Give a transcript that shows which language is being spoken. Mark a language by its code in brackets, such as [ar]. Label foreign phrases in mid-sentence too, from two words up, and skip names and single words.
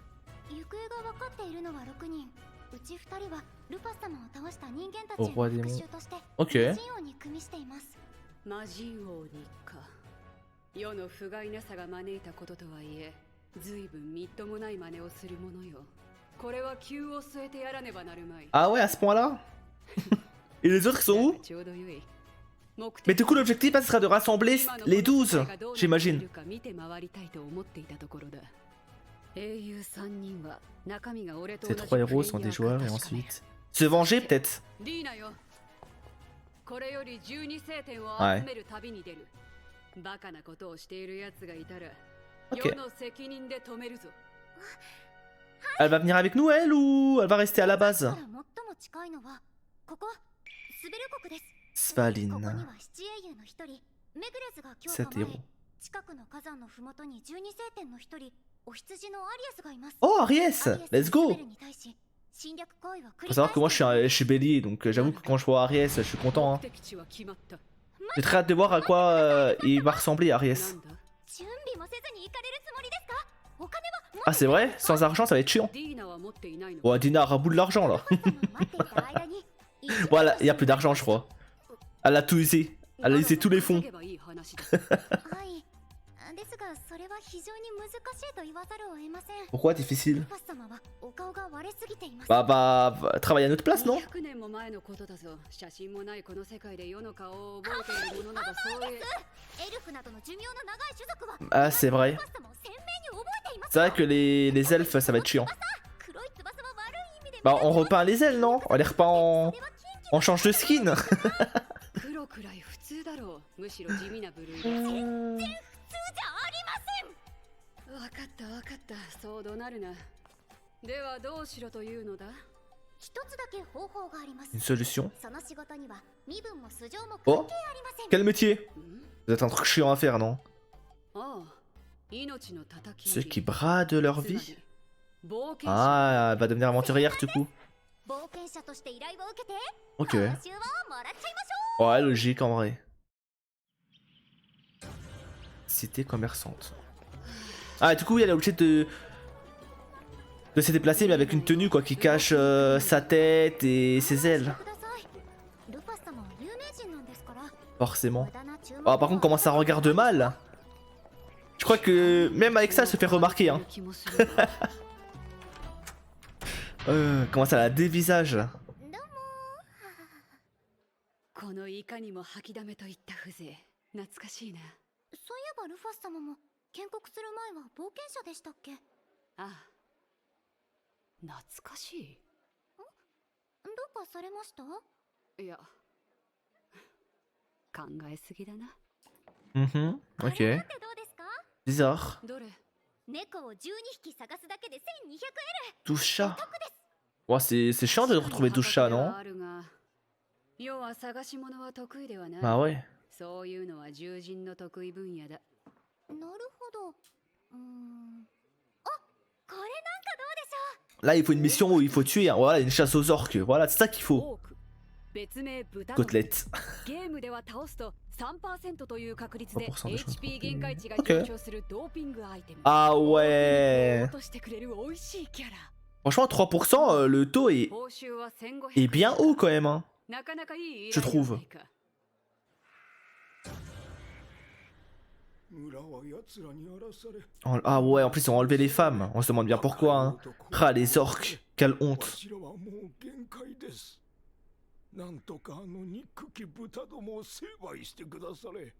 [ja] 行方が分かっているのは6人。うち2人はルファ様を倒した人間たち [fr] Au [ja] へ [fr] roi [ja] の [fr] des [ja] 復 [fr] monts. [ja] 讐として [fr] Ok. [ja] 魔人王に組みしています。魔人王にか世の不甲斐なさが招いたこととはいえ随分みっともない真似をするものよこれは急を据えてやらねばなるまい [fr] Ah ouais, à ce point-là. Et les autres, ils sont où? [ja] ちょうどよい目 [fr] Mais [ja] 的 [fr] du coup, l'objectif, ça sera de rassembler [ja] 今の [fr] les [ja] この [fr] 12, [ja] 世界がどうなってい [fr] j'imagine. [ja] るか見て回りたいと思っていたところだ英雄3人は中身が俺と同 [fr] Ces [ja] じ [fr] 3 héros [ja] プレイ [fr] sont [ja] ヤ [fr] des [ja] ー [fr] joueurs [ja] か [fr] et [ja] 確かめ [fr] ensuite. Se venger, peut-être. [ja] リーナよこれより12星天をはい集める旅に出る、バカなことをしている奴がいたら [fr] Ok. [ja] 世の責任で止めるぞ [fr] Elle va venir avec nous, elle, ou elle va rester à la [ja] か [fr] base? [ja] ら最も近いのはここスベル国です。 [fr] Svalin. [ja] ここには七英雄の一人メグレズが今日 [fr] 7 [ja] 構 [fr] héros. [ja] え、近くの火山のふもとに12星天の一人お羊のアリアスがいます。 [fr] Oh, [ja] ア [fr] Aries! [ja] リアスは [en] Let's go! [ja] スベルに対し侵略行為を繰 [fr] Faut [ja] り [fr] savoir [ja] 返 [fr] que moi, [ja] しています。 [fr] je suis bélier, donc j'avoue que quand je vois Aries, je suis content. Hein. [ja] 目的地は決まった [fr] J'ai très hâte de voir à quoi il va ressembler, [ja] な [fr] Aries. [ja] んだ準備もせずに行かれるつもりですか？お金は持って [fr] Ah, c'est vrai? Sans argent, ça va être chiant. [ja] ディーナは持っていないの [fr] Ouais, Dina a bout de l'argent, là. [ja] ルファ様を待っていた間に [fr] Voilà, il y a plus d'argent, je crois. Elle a tout usé. Elle a usé tous les fonds. [ja] まだまだ稼げばいい話だはいですがそれは非常に難しいと言わざるを得ません。 [fr] Pourquoi difficile? [ja] ルファ様はお顔が割れすぎています。 [fr] Bah, travailler à notre place, non? [ja] 200 年も前のことだぞ写真もないこの世界で世の顔を覚えているものなどそういうエルフなどの寿命の長い種族は [fr] Ah, c'est vrai. [ja] ルファ様を鮮明に覚えています。 [fr] C'est vrai que les elfes, ça va être chiant. [ja] 黒い翼は悪い意味で [fr] Bah, on repeint les ailes, non? On les repeint en. On change de skin. [ja] 黒くらい普通だろうむしろ地味な部類だ普通じゃありません。分かった分かったそう怒鳴るなではどうしろというのだ一つだけ方法があります。 [fr] Une solution. [ja] その仕事には身分も素性も [fr] Oh [ja] 関係ありません。 [fr] Quel métier? [ja] ん [fr] Vous êtes un truc chiant à faire, non? [ja] ああ命の叩き [fr] Ceux qui bradent leur [ja] つま [fr] vie? [ja] り冒険者 [fr] Ah, elle va devenir aventurière, du coup. [ja] 冒険者として依頼を受けて [fr] Ok. [ja] 報酬をもらっちゃいましょ [fr] Ouais, logique en vrai. Cité commerçante. Ah, du coup, elle est obligée de se déplacer, mais avec une tenue quoi qui cache sa tête et ses [ja] う。 [fr] ailes. [ja] ください。ルファ様は有名人なんですから。 [fr] Forcément. [ja] 無駄な注文 [fr] Ah, par contre, comment ça regarde mal? Je crois que même avec ça, elle se fait remarquer. Hein. [ja] 気もするわ [fr] Comment ça la dévisage? [ja] どうもこのいかにも吐きだめといった風情懐かしいなそういえばルファ様も建国する前は冒険者でしたっけ？ああ懐かしいどうかされました？いや考えすぎだな Mhm. これ [fr] Ok. [ja] なんてどうですか？ [fr] Bizarre. [ja] どれ猫を12匹探すだけで1200 [fr] 12 chats. Ouais, c'est chiant de retrouver 12 chats, non? [ja] あるが要は探し物は得意ではない [fr] Bah ouais. [ja] そういうのは獣人の得意分野だ円。なるほど。あ、これなんかどうでしょう？ [fr] Là, il faut une mission où il faut tuer. Hein. Voilà, une chasse aux orques. Voilà, c'est ça qu'il faut. [ja] 多く別名豚の [fr] Côtelette. [ja] ゲームでは倒すと 3% という確率で 3% でしょ HP 限界値が [fr] Ok. [ja] 上昇するドーピングアイテム。 [fr] Ah ouais. [ja] 落としてくれる美味しいキャラ。 [fr] Franchement, 3%, le taux est [ja] 報酬は1500 [fr] est bien haut quand même. Hein. [ja] なかなかいい依 [fr] Je [ja] 頼では [fr] trouve. [ja] ないか。 [fr] Ah ouais, en plus ils ont enlevé les femmes. On se demande bien pourquoi. Hein. Ah, les orques. Quelle honte. [ja] なんとか憎き豚どもを成敗してくだされ。